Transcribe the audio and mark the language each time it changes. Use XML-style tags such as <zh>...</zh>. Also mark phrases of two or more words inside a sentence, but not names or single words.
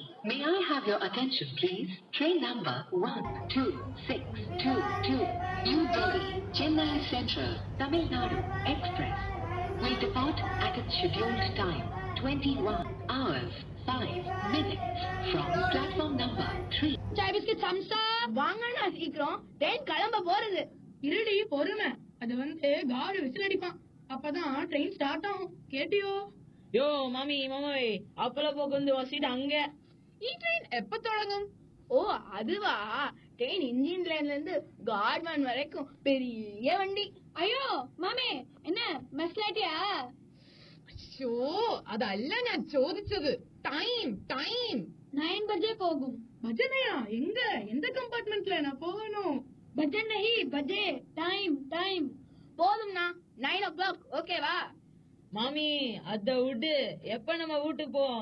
<en>May I have your attention please? Train number 12622 New Delhi Chennai Central Tamil Nadu Express will depart at its scheduled time 21 hours 5 minutes from platform number 3.</en> <ta>சாய் பிஸ்கட் சம்சா வாங்கண்ணா, சீக்கிரம் ட்ரெயின் கிளம்ப போறது. இருடி, பொறுமை. அது காடு விசில் அடிப்பான், அப்பதான் ட்ரெயின் ஸ்டார்ட் ஆகும். கேட்டியோ? யோ மாமி மாமோய், அப்பல போக்கு வசிட்டு அங்க.</ta> <ml>ഈ ട്രെയിൻ എപ്പോ തുടങ്ങും?</ml> <ta>ஓ அதுவா, ட்ரெயின் இன்ஜின் லைன்ல இருந்து கார்ட்மேன் வரைக்கும் பெரிய வண்டி. ஐயோ மாமே, என்ன மெஸ்லாட்டியா?</ta> <ml>ഷോ, അതല്ല ഞാൻ ചോദിച്ചത്.</ml> <en>time time</en> <ta>9 பஜே போகும். பஜனையா? எங்க, எந்த கம்பார்ட்மெண்ட்ல நான் போகணும்?</ta> <hi>भजन नहीं,</hi> <ta>பஜே டைம் போதும்னா 9 o'clock. ஓகேவா? மாமி அத விட்டு, எப்ப நம்ம வீட்டுக்கு போவோம்?</ta>